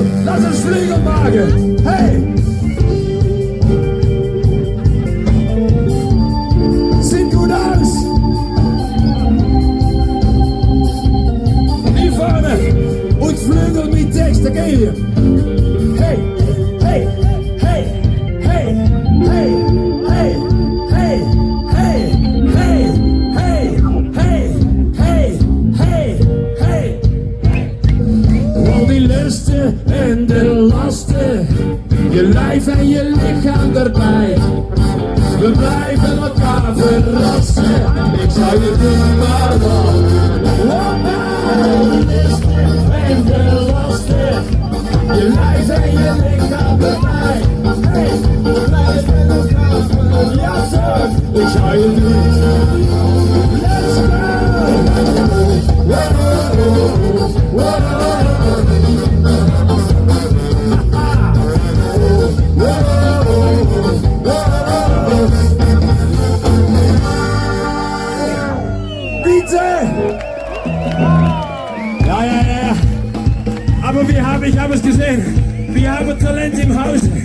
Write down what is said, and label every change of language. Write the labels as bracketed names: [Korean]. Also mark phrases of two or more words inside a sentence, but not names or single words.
[German] Lass uns Flügel machen. Hey! Sieht gut aus. Hier vorne. Und Flügel mit Text. Da gehen wir. Hey! Hey! Hey! Hey! Hey! Hey! Hey! Hey! Hey! Hey! Hey! Hey! Hey! [Dutch] Al die lusten en de lasten, je lijf en je lichaam erbij. We blijven elkaar verrassen, ik zou je doen maar wat. Al die lusten en de lasten, je lijf en je lichaam erbij. Hey, we blijven elkaar verrassen, ik zou je doen. [English] Let's go! Whoa, whoa. [German] Ja. Aber ich habe es gesehen. Wir haben Talent im Haus.